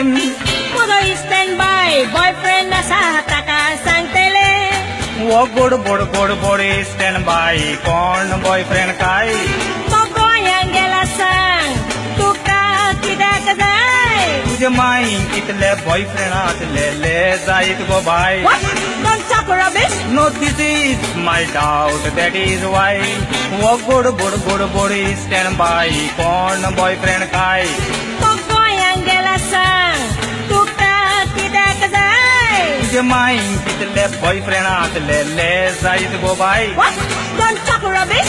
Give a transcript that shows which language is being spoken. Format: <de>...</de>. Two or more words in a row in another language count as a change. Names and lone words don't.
<kok>म्हजो इश्टेन बाय बॉयफ्रेंड आसा ताका सांगतले वो गोड बोड गोड बोड</kok> <en>stand by</en> <kok>कोण बॉयफ्रेंड काय तो गोंयांत गेला सांग तुका कित्याक जाय तुजे माईन कितले बॉयफ्रेंड आसलेले जायत गो बाय</kok> <en>Don't talk rubbish. No, this is my doubt, that is why</en> <kok>वो गोड बोड गोड बोड</kok> <en>stand by</en> <kok>कोण बॉयफ्रेंड काय तो गोंयांत गेला सांग तुका कित्याक जाय तुजे माईन कितले बॉयफ्रेंड आसलेले जायत गो बाय</kok> <en>Don't talk rubbish.</en>